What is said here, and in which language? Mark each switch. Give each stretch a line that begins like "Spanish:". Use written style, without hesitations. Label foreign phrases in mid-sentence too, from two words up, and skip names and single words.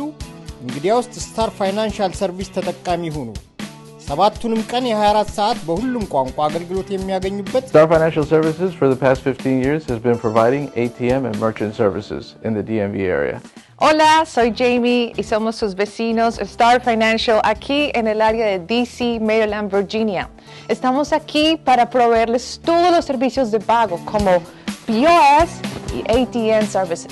Amharic: እንግዲያውስ ስታር ፋይናንሻል ሰርቪስ ተጠቃሚ ሁኑ። ሰባቱንም ቀን የ24 ሰዓት በሁሉም ቋንቋ አገልግሎት የሚያገኙበት
English: Star Financial Services for the past 15 years has been providing ATM and merchant services in the DMV area.
Spanish: Hola, soy Jamie y somos sus vecinos Star Financial aquí en el área de DC, Maryland, Virginia. Estamos aquí para proveerles todos los servicios de pago como POS y
English: ATM services.